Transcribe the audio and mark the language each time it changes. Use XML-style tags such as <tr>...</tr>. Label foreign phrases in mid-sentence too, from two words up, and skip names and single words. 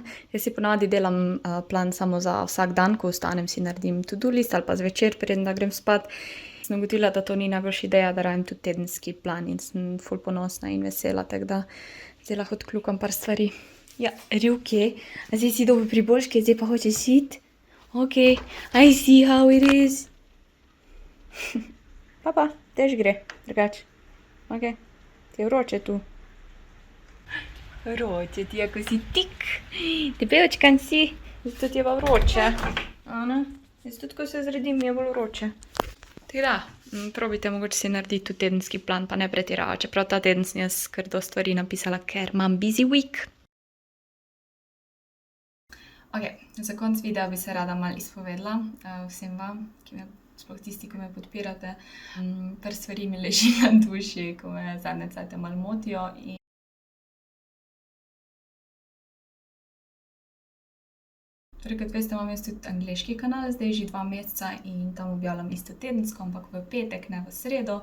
<sl>Jaz si ponavadi delam plan samo za vsak dan, ko vstanem si naredim</sl> <en>to-do list</en> <sl>ali pa zvečer, preden da grem spat. Sem ugotovila, da to ni najboljša ideja, da rabim tudi tedenski plan in sem ful ponosna in vesela, tako da zdaj lahko odkljukam par stvari. Ja, Rjuki, a zdaj si dobil priboljške, zdaj pa hočeš iti?</sl> <en>Ok, I see how it is.</en> <sl>Pa, tež gre, drugače. Ok, ti je vroče tu. Vroče ti je, ko si tik. Debelčkan si, zato ti je pa vroče. Ano, jaz tudi, ko se zredim, mi je bolj vroče. Tako da, probajte mogoče si narediti tudi tedenski plan, pa ne pretirava. Čeprav ta teden sem jaz kar dosti stvari napisala, ker imam</sl> <en>busy week.</en> <sl>Ok, za konc videa bi se rada malo izpovedala vsem vam, ki me sploh tisti, ki me podpirate. Par stvari mi leži na duši, ko me zadnje cajte malo motijo. Torej, kot veste, imam jaz tudi angleški kanal, zdaj že 2 meseca in tam objavljam isto tedensko, ampak v petek, ne v sredo.</sl>